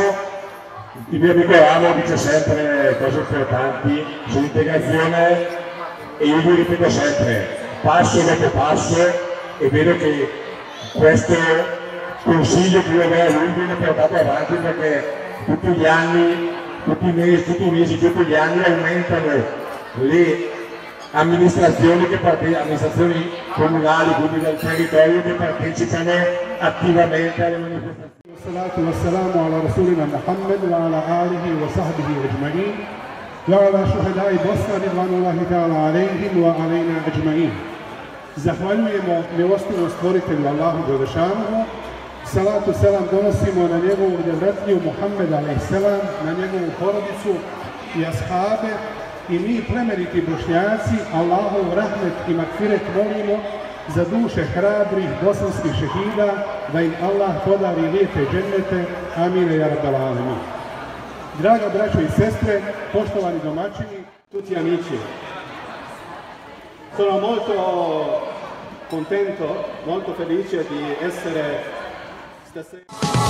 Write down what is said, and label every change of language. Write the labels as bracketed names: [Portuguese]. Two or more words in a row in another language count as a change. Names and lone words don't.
[Italian] Il mio amico Ramo dice sempre cose importanti sull'integrazione e io vi ripeto sempre, passo dopo passo, e vedo che questo consiglio che io avevo a lui viene portato avanti perché tutti gli anni, tutti i mesi, tutti gli anni aumentano le amministrazioni comunali, quindi del territorio, che partecipano attivamente alle manifestazioni. [Arabic] والصلاة والسلام على رسولنا محمد وعلى آله وصحبه أجمعين وعلى شهداء Bosna رضوان الله تعالى عليهم وعلينا أجمعين. [Bosnian] Zahvaljujemo milostivnom stvoritelju Allahu Đelešanuhu, salatu selam donosimo na njegovu devretliju Muhammed a.s., na njegovu porodicu i ashabe. I mi, plemeniti Bošnjaci, Allahov rahmet i makfiret molimo za duše hrabrih bosanskih šehida, da im Allah podari lijepe džennete. [Arabic] آمين يا رب العالمين. [Bosnian] Draga braćo i sestre, poštovani domaćini, [Italian] tutti amici, sono molto contento, molto felice di essere stasera